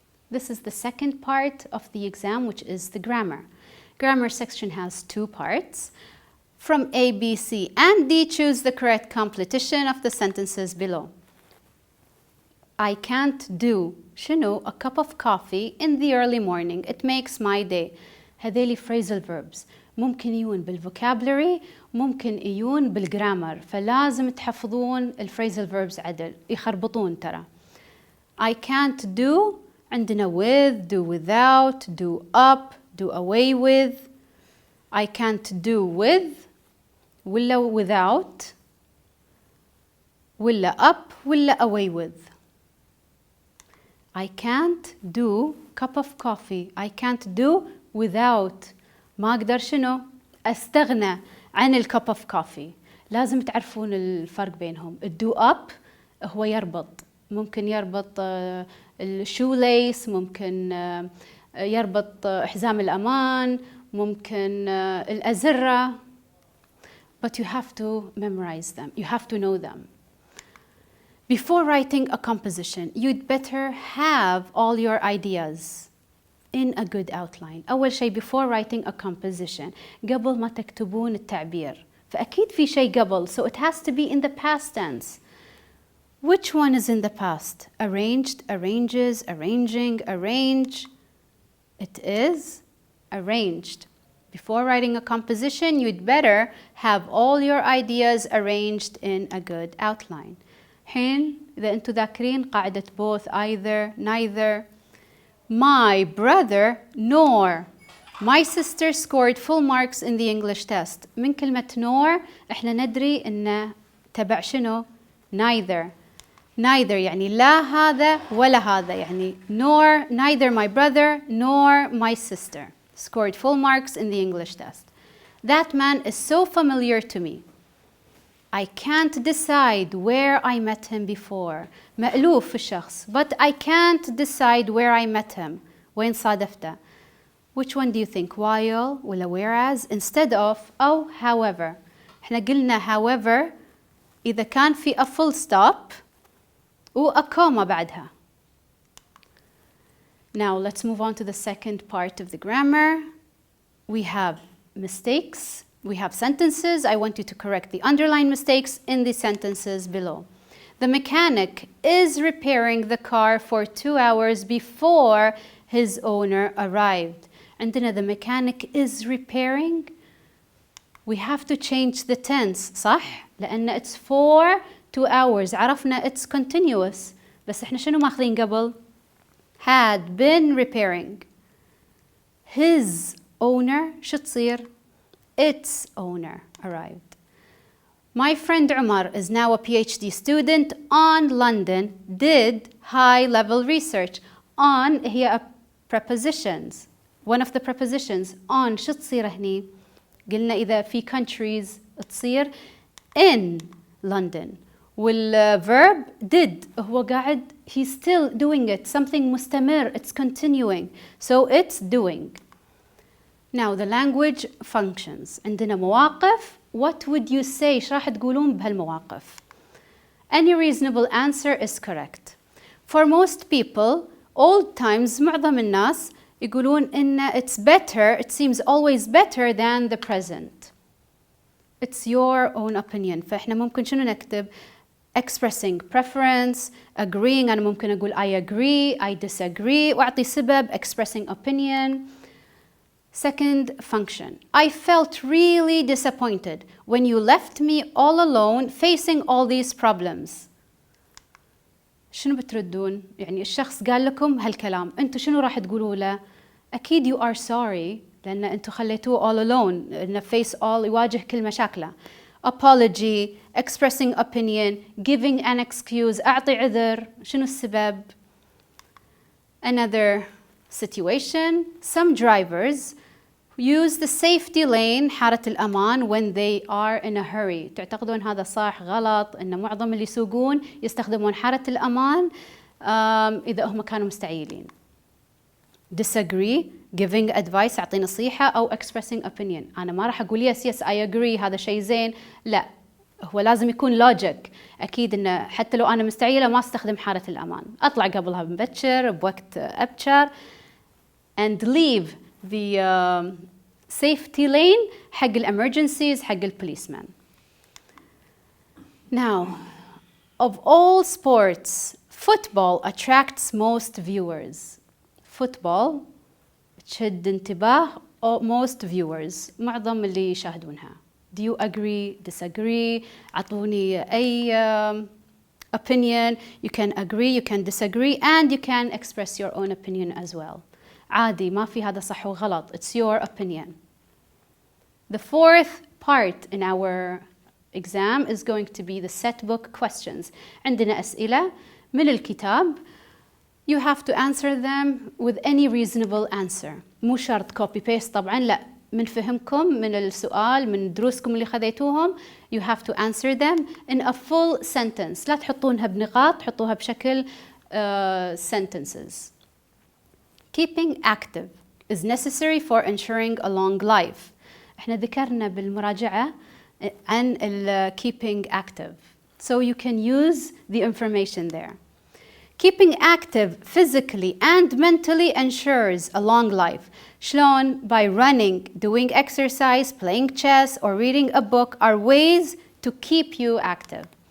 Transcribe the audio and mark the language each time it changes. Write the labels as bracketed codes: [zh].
[en] This is the second part of the exam, which is the grammar. Grammar section has two parts. From A, B, C, and D, choose the correct completion of the sentences below. I can't do [ar] شنو [en] a cup of coffee in the early morning. It makes my day. [ar] هذيلي [en] phrasal verbs [ar] ممكن يجون بالفوكابلري، ممكن يجون بالجرامر، فلازم تحفظون الفريزل verbs عدل، يخربطون ترى. [en] I can't do [ar] عندنا [en] with, do without, do up, do away with. I can't do with [ar] ولا [en] without ولا up ولا away with. I can't do cup of coffee. I can't do without. [ar] ما أقدر شنو أستغنى عن الكوب اوف كوفي. لازم تعرفون الفرق بينهم. الدو اب هو يربط، ممكن يربط الشو ليس، ممكن يربط حزام الأمان، ممكن الأزرة. [en] But you have to memorize them. You have to know them. Before writing a composition, you'd better have all your ideas in a good outline. [ar] أول شيء [en] before writing a composition، [ar] قبل ما تكتبون التعبير، فأكيد في شيء قبل، [en] so it has to be in the past tense. Which one is in the past? Arranged, arranges, arranging, arrange. It is arranged. Before writing a composition, you'd better have all your ideas arranged in a good outline. [ar] حين إذا أنتوا ذاكرين قاعدة both, either, neither. [en] My brother nor my sister scored full marks in the English test. [ar] من كلمة nor احنا ندري إنه تبع شنو؟ neither. [en] neither [ar] يعني لا هذا ولا هذا، يعني [en] nor neither my brother nor my sister scored full marks in the English test. That man is so familiar to me. I can't decide where I met him before. [ar] مألوف الشخص. [en] But I can't decide where I met him. [ar] وين صادفته. [en] Which one do you think? While ولا whereas instead of أو however. [ar] احنا قلنا however إذا كان في a full stop و a comma بعدها. [en] Now let's move on to the second part of the grammar. We have mistakes. We have sentences. I want you to correct the underlined mistakes in the sentences below. The mechanic is repairing the car for 2 hours before his owner arrived. [ar] عندنا [en] the mechanic is repairing. We have to change the tense, [ar] صح؟ لأن [en] it's for 2 hours. [ar] عرفنا [en] it's continuous. [ar] بس احنا شنو ماخذين قبل؟ [en] had been repairing. His owner [ar] شو تصير؟ [en] Its owner arrived. My friend Umar is now a PhD student on London, did high-level research. On هي a prepositions. One of the prepositions. [ar] On شو تصير هني؟ قلنا إذا في countries تصير [en] in London. والverb did [ar] هو قاعد [en] he's still doing it. Something مستمر. It's continuing. So it's doing. Now the language functions. [ar] عندنا مواقف. [en] What would you say؟ [ar] ايش راح تقولون بهالمواقف؟ [en] Any reasonable answer is correct. For most people, old times [ar] معظم الناس يقولون إن [en] it's better, it seems always better than the present. It's your own opinion. [ar] فإحنا ممكن شنو نكتب؟ [en] Expressing preference, agreeing. [ar] أنا ممكن أقول [en] I agree, I disagree [ar] وأعطي سبب. [en] Expressing opinion. Second function. I felt really disappointed when you left me all alone facing all these problems. [ar] شنو بتردون؟ يعني الشخص قال لكم هالكلام، أنتوا شنو راح تقولوا له؟ أكيد [en] you are sorry [ar] لأن أنتوا خليتوه [en] all alone، [ar] إنه face all يواجه كل مشاكله. [en] Apology, expressing opinion, giving an excuse. [ar] أعطي عذر. شنو السبب؟ [en] Another situation. Some drivers use the safety lane [ar] حارة الأمان [en] when they are in a hurry. [ar] تعتقدون هذا صح غلط؟ إن معظم اللي يسوقون يستخدمون حارة الأمان إذا هم كانوا مستعجلين. [en] Disagree, giving advice [ar] أعطي نصيحة أو [en] expressing opinion. [ar] أنا ما راح أقول [en] yes I agree [ar] هذا شيء زين. لا، هو لازم يكون logic. أكيد إنه حتى لو أنا مستعجلة ما استخدم حارة الأمان. أطلع قبلها مبكر بوقت أبكر [en] and leave the safety lane [ar] حق emergencies حق policeman. [en] Now, of all sports, football attracts most viewers. Football [ar] تشد انتباه [en] most viewers. [ar] معظم اللي يشاهدونها. [en] Do you agree? Disagree? [ar] أعطوني أي opinion. [en] You can agree, you can disagree, and you can express your own opinion as well. [ar] عادي ما في هذا صح وغلط. [en] It's your opinion. The fourth part in our exam is going to be the set book questions. [ar] عندنا أسئلة من الكتاب. [en] You have to answer them with any reasonable answer. [ar] مو شرط [en] copy paste [ar] طبعا، لا، من فهمكم من السؤال من دروسكم اللي خذيتوهم. [en] You have to answer them in a full sentence. [ar] لا تحطونها بنقاط، حطوها بشكل sentences. [en] Keeping active is necessary for ensuring a long life. [ar] احنا ذكرنا بالمراجعة عن [en] keeping active. So you can use the information there. Keeping active physically and mentally ensures a long life. [ar] شلون؟ [en] By running, doing exercise, playing chess, or reading a book are ways to keep you active.